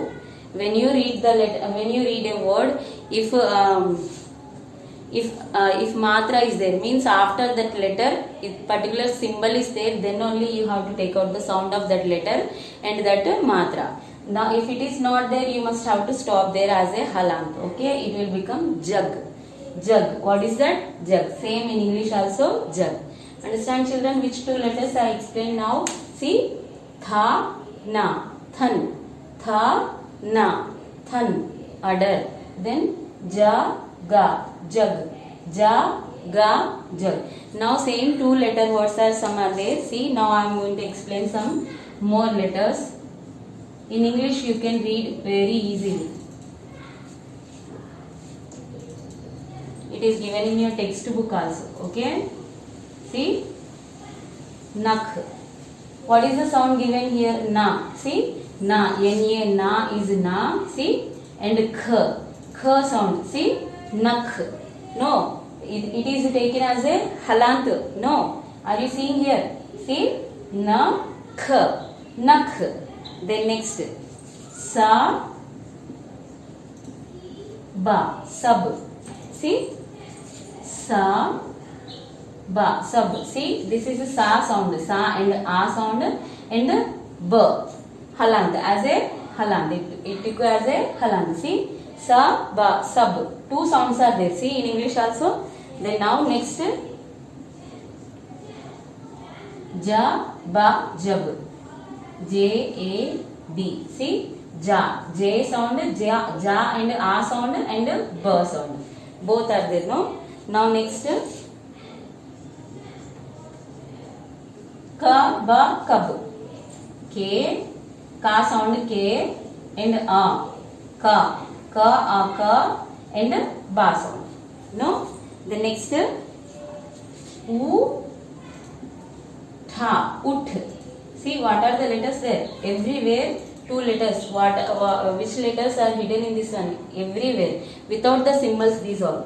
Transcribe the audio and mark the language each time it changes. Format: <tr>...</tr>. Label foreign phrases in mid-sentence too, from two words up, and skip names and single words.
<en>When you read the letter, when you read a word, if matra is there, means after that letter, if particular symbol is there, then only you have to take out the sound of that letter and that matra. Now if it is not there, you must have to stop there as a halant. Okay, it will become jug. Jug. What is that? Jug. Same in English also, jug. Understand, children, which two letters I explain now? See, tha, na, than. Tha, na, than, adder. Then ja, ga, jug. Ja, ga, jug. Now same two letter words are some are there. See, now I am going to explain some more letters. In English you can read very easily. It is given in your textbook also. Okay. See, nak. What is the sound given here? Na. See, na. N-A, na is na. See, and kh. Kh sound. See, nak. No, it is taken as a halant. No. Are you seeing here? See, na, kh. Nak. Then next, sa, ba. Sab. See, sa, ba, sab. See, this is a sa sound, sa and a sound and b. Halant, as a halant. It took as a halant. See, sa, ba, sab. Two sounds are there. See, in English also. Then now next, ja, ba, jab. J-A-B. See, ja. J sound, ja, ja and a sound and b sound. Both are there, no? Now next, ka, ba, kab. K, ka sound K and a. Ka, ka, a, ka and ba sound. No? The next, u, tha, ut. See, what are the letters there? Everywhere two letters. Which letters are hidden in this one? Everywhere. Without the symbols, these all.</en>